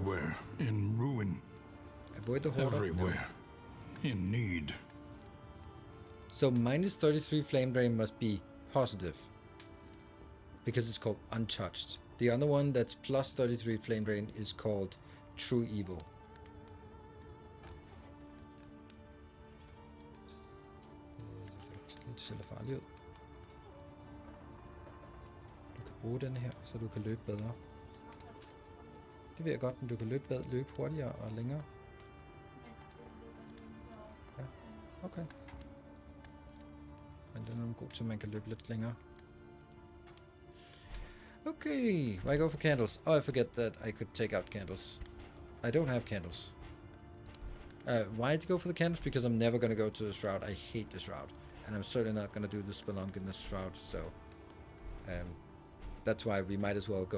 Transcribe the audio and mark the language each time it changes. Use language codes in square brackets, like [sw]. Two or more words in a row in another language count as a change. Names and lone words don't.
[en] Everywhere in ruin. Avoid the Hoarder? Everywhere in need. So -33 flame drain must be positive. Because it's called untouched. The other one that's +33 flame drain is called true evil. [da] Det ser lidt farligt ud. Du kan bruge den her, så du kan løbe bedre. Det ved jeg godt, men du kan løbe hurtigere og længere. Ja, okay. Men den er nogle god til, at man kan løbe lidt længere. [en] Okay, why go for candles? Oh, I forget that I could take out candles. I don't have candles. Why to go for the candles? Because I'm never going to go to the Shroud. I hate the Shroud. And I'm certainly not going to do the Spelunk in the Shroud. So, that's why we might as well go.